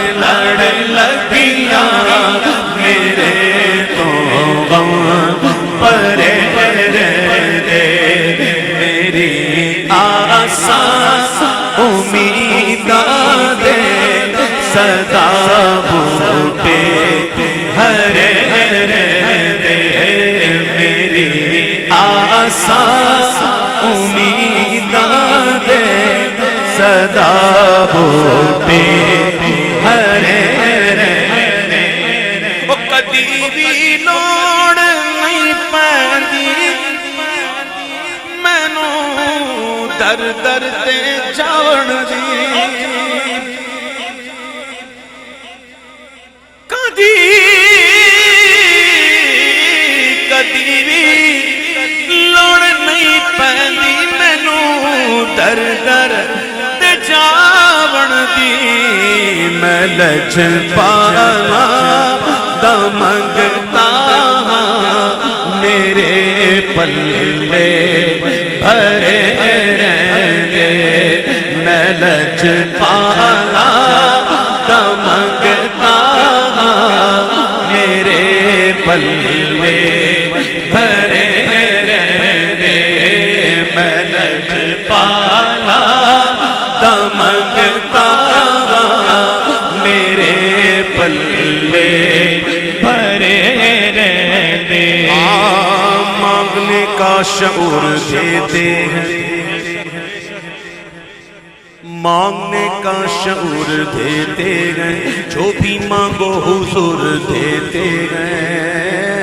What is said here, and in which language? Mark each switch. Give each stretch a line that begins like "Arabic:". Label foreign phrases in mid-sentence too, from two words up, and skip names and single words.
Punjabi: لڑ لگیاں میرے تو غم پرے دے میری آساں امیداں دے صدا بوٹے ہرے دے میری آساں امیداں دے صدا بوٹے ہرے وہ کدی بھی لوڑ نہیں پیندی مینوں در در تے جاون دی کدی کدی بھی لوڑ نہیں پیندی مینوں در در تے جاون دی میں لج پالا دا منگتا میرے پلے بھرے رہنے میں لج پالا دا منگتا میرے پلے بھرے رہنے میں لج پالا دا منگتا میرے پلے بھرے رہنے
Urdu: مانگنے کا شعور دیتے ہیں مانگنے کا شعور دیتے ہیں جو بھی مانگو حضور دیتے ہیں